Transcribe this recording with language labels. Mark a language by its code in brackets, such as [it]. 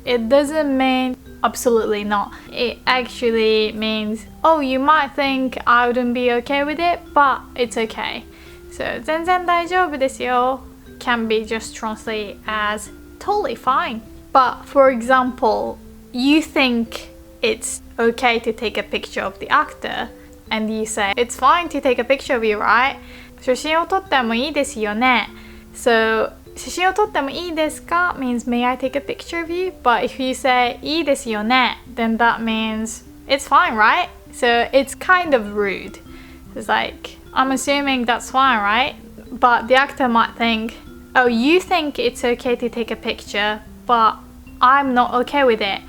[en] It doesn't mean absolutely not. It actually means oh, you might think I wouldn't be okay with it, but it's okay. So [ja] 全然大丈夫ですよ [en] can be just translated as totally fine. But for example, you think it's okay to take a picture of the actor and you say it's fine to take a picture of you, right? [ja] 写真を撮ってもいいですよね So 写真を撮ってもいいですか [en] means may I take a picture of you? But if you say [ja] いいですよね [en] then that means it's fine, right? So it's kind of rude. It's like I'm assuming that's fine, right? But the actor might think, oh, you think it's okay to take a picture, but I'm not okay with it.